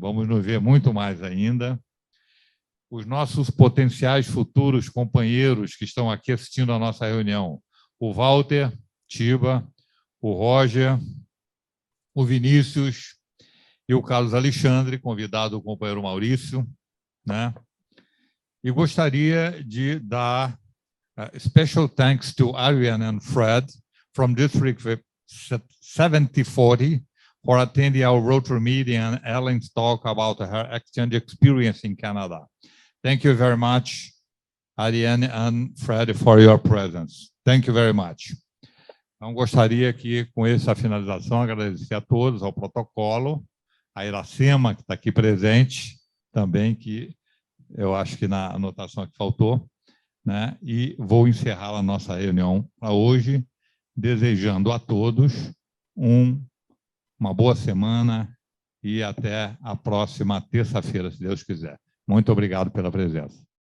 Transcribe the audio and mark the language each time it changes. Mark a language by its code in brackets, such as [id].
[pt] Vamos nos ver muito mais ainda. Os nossos potenciais futuros companheiros que estão aqui assistindo a nossa reunião, o Walter Tiba, o Roger, o Vinícius e o Carlos Alexandre, convidado o companheiro Maurício, né? E gostaria de dar [en] special thanks to Ariane and Fred from District 7040 for attending our Rotary meeting and Ellen's talk about her exchange experience in Canada. Thank you very much, Ariane and Fred, for your presence. Thank you very much. [pt] Então, gostaria que, com essa finalização, agradecer a todos, ao protocolo, a Iracema, que está aqui presente, também, que eu acho que na anotação aqui faltou, né? E vou encerrar a nossa reunião para hoje, desejando a todos uma boa semana e até a próxima terça-feira, se Deus quiser. Muito obrigado pela presença.